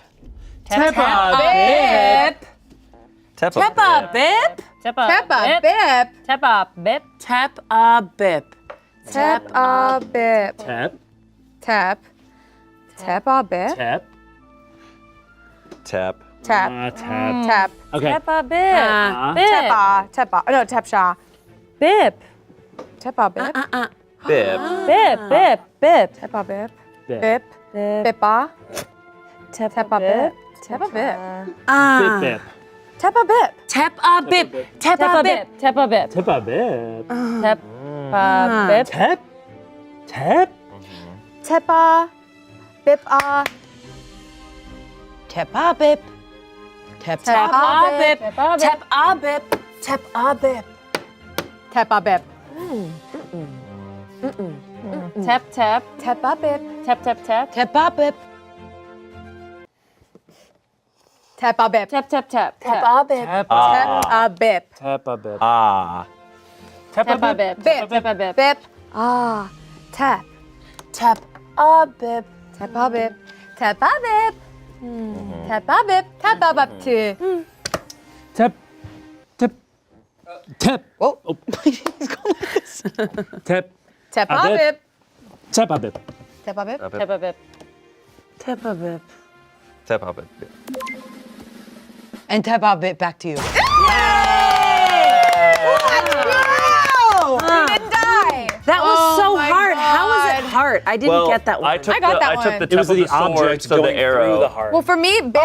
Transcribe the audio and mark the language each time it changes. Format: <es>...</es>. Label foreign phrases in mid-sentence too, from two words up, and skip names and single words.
<en>Tepa Bip. Tepa. Bip. Tepa. Teppa. Bip. Bip. Tepa. Bip. Tap bip. Tep. Bip. Tep. Tap. Teppa. Bip. Tep. Tep. Tap. Tap. Tap. Okay. Tepa. Bip. Bip. Teppa. Teppa. No, Tepsha. Bip. Teppa. Bip. Bib. Bip. Bip. Bip. Teppa. Bip. Bip. Bip. Bip. Bippa. Tepa. Bip. Teppa. Bip. Bip bip. Teppa. Bip. Tap bip. Tepa. Bip. Tepa. Bip. Tepa bip. Tepa. Bip. Tep. Tep. Teppa. Bip. Tep bip. Tep. Teppa. Bip. Tepa. Bip. Tap bip. Tap bip. Teppa. Bip. Tap. Tap. Teppa. Bip. Tap. Tap. Tap. Tep bip. Teppa. Bip. Tap. Tap. Tap. Tap bip. Teppa. Bip. Tepa bip. Ah. Tepa. Bip. Bip. Tepa. Bip. Bip. Ah. Tap. Tap a bip. Tap a bip. Tap a bip. Tap a bip. Tap a bip too. Tap. Tap. Tap. Oh. Tap. Tap A a bip. bip. Tap a bip. Tap a bip. Tap a bip. Tap a bip. Tap up it. And tap a bit back to you. We didn't die. That was Oh so my hard. How is God. it hard? I didn't get that one. I took got that I took one. the It tip was of the the sword, object so going the arrow. through the heart. Well, for me, bip.</en>